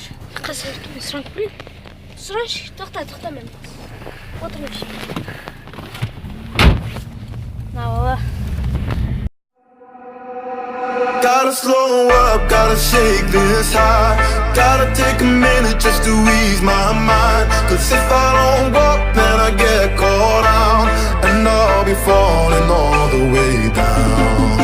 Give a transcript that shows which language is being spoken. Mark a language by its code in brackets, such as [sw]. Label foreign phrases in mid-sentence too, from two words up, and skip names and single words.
[kk] Қазір мен сұранып білейін. Сұраншы, тоқта мен. Отырмеш. Науы. [en] Gotta slow up, gotta shake this high. Gotta take a minute just to ease my mind. Cause if I don't walk, then I get caught out. And I'll be falling all the way down.